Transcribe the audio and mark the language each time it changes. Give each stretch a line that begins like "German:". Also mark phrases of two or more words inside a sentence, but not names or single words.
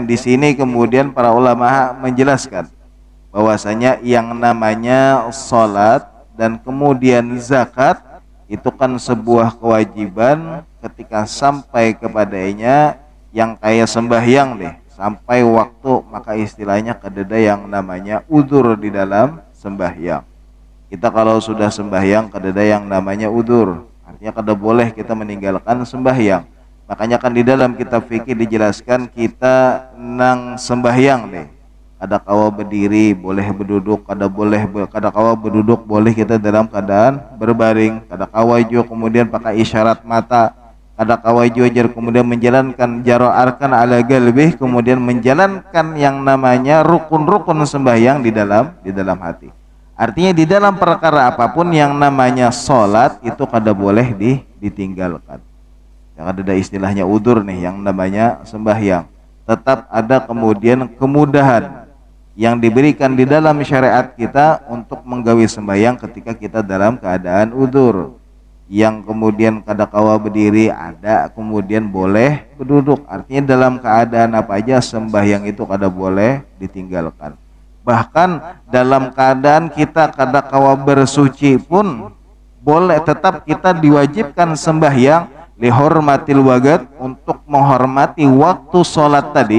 Indonesian: Di sini kemudian para ulama menjelaskan bahwasanya yang namanya salat dan kemudian zakat itu kan sebuah kewajiban ketika sampai kepadanya yang kayak sembahyang sampai waktu, maka istilahnya kadada yang namanya udzur di dalam sembahyang. Kita kalau sudah sembahyang kadada yang namanya udzur, artinya kada boleh kita meninggalkan sembahyang. Makanya kan di dalam kitab fikih dijelaskan kita nang sembahyang kada kawa berdiri, boleh berduduk, kada kawa berduduk, boleh kita dalam keadaan berbaring, kada kawa juga kemudian pakai isyarat mata, kada kawa juga kemudian menjalankan
Arabic: إجراء الأركان على قلبه,
Indonesian: kemudian menjalankan yang namanya rukun-rukun sembahyang di dalam hati. Artinya di dalam perkara apapun yang namanya salat itu kada boleh ditinggalkan. Jangan ada istilahnya udur nih yang namanya sembahyang. Tetap ada kemudian kemudahan yang diberikan di dalam syariat kita untuk menggawi sembahyang ketika kita dalam keadaan udur. Yang kemudian kada kawa berdiri, ada kemudian boleh berduduk. Artinya dalam keadaan apa aja sembahyang itu kada boleh ditinggalkan. Bahkan dalam keadaan kita kada kawa bersuci pun boleh, tetap kita diwajibkan sembahyang
Arabic: لحرمة الوقت,
Indonesian: untuk menghormati waktu sholat tadi.